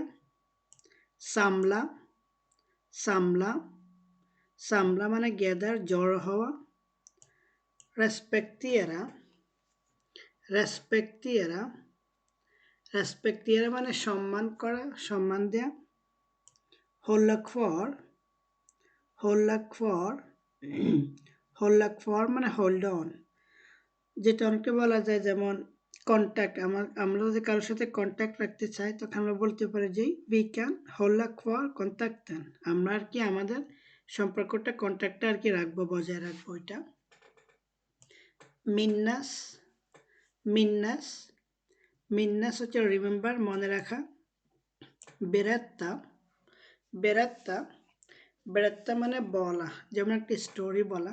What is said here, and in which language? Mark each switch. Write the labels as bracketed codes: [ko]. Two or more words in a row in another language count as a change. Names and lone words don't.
[sv] samla, samla, samla [bn] মানে গ্যাদার, জড়ো হওয়া। [sv] respektera, respektera, respektera [bn] মানে সম্মান করা, সম্মান দেয়া। [sv] hålla kvar, hålla kvar, hålla kvar [bn] মানে [en] hold on, [bn] যেটা অনেকটা বলা যায় যেমন কন্ট্যাক্ট, আমরা যদি কারোর সাথে কন্ট্যাক্ট রাখতে চাই তখন আমরা বলতে পারি যে [en] we can [sv] hålla kvar kontakten, [bn] আমরা আর কি আমাদের সম্পর্কটা, কন্ট্যাক্টটা আর কি রাখবো, বজায় রাখবো ওইটা। [sv] minnas, minnas, minnas [bn] হচ্ছে রিমেম্বার, মনে রাখা। [sv] berätta, berätta, berätta [bn] মানে বলা, যেমন একটি স্টোরি বলা।